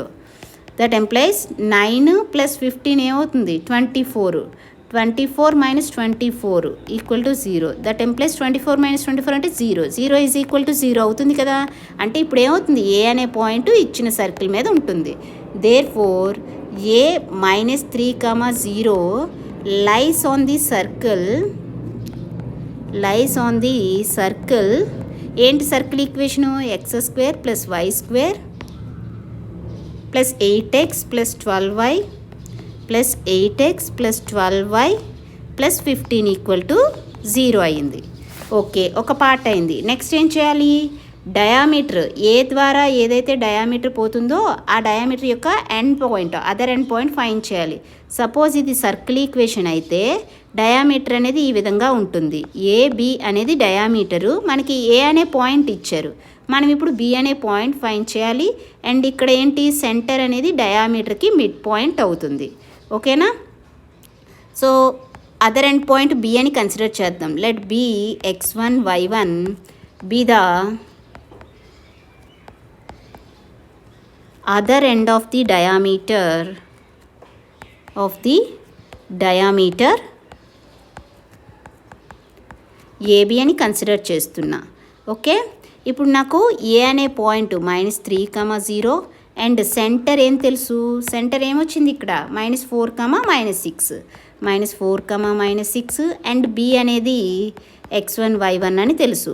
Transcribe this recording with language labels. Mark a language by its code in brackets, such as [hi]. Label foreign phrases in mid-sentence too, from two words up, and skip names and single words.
[en] that employs [te] 9 + 15 ఏమవుతుంది 24, 24 - 24 = 0. [en] that employs [te] 24 - 24 అంటే 0, 0 = 0 అవుతుంది కదా. అంటే ఇప్పుడు ఏమవుతుంది, ఏ అనే పాయింట్ ఇచ్చిన సర్కిల్ మీద ఉంటుంది. [en] therefore a -3, 0 lies on the circle. [te] ఏంటి సర్కిల్ ఈక్వేషను, x² + y² + 8x + 12y + 8x + 12y + 15 = 0 అయింది. ఓకే, ఒక పార్ట్ అయింది. నెక్స్ట్ ఏం చేయాలి, డయామీటర్ ఏ ద్వారా ఏదైతే డయామీటర్ పోతుందో ఆ డయామీటర్ యొక్క ఎండ్ పాయింట్, [en] other end point [te] ఫైండ్ చేయాలి. సపోజ్ ఇది సర్కిల్ ఈక్వేషన్ అయితే డయామీటర్ అనేది ఈ విధంగా ఉంటుంది. ఏబి అనేది డయామీటరు, మనకి ఏ అనే పాయింట్ ఇచ్చారు. మనం ఇప్పుడు బి అనే పాయింట్ ఫైండ్ చేయాలి. అండ్ ఇక్కడ ఏంటి, సెంటర్ అనేది డయామీటర్కి [en] mid point [te] అవుతుంది. ఓకేనా. సో [en] other end point [te] బి అని కన్సిడర్ చేద్దాం. [en] let B x1 y1 B the other end of the diameter AB [te] అని కన్సిడర్ చేస్తున్నా. ఓకే, ఇప్పుడు నాకు ఏ అనే పాయింట్ -3, 0 [en] and center [te] ఏం తెలుసు, సెంటర్ ఏమొచ్చింది ఇక్కడ -4, -6, -4, -6 అండ్ బి అనేది x1, y1 అని తెలుసు.